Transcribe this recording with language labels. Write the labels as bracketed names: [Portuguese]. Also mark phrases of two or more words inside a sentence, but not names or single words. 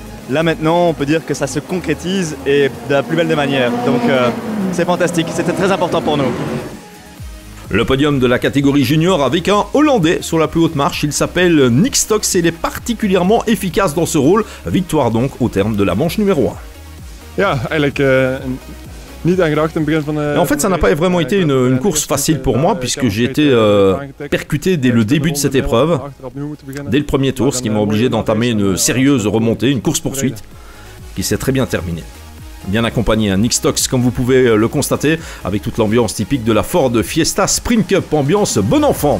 [French] Là maintenant, on peut dire que ça se concrétise et de la plus belle des manières. Donc c'est fantastique, c'était très important pour nous. Le podium de la catégorie junior avec un Hollandais sur la plus haute marche, il s'appelle Nick Stocks et il est particulièrement efficace dans ce rôle. Victoire donc au terme de la manche numéro 1. [Dutch] Ja, eigenlijk niet aan gedacht in het begin van de... [French] En fait, ça n'a pas vraiment été une course facile pour moi puisque j'ai été percuté dès le début de cette épreuve, dès le premier tour, ce qui m'a obligé d'entamer une sérieuse remontée, une course-poursuite qui s'est très bien terminée. Bien accompagné, Nick Stocks, comme vous pouvez le constater, avec toute l'ambiance typique de la Ford Fiesta Sprint Cup, ambiance bon enfant.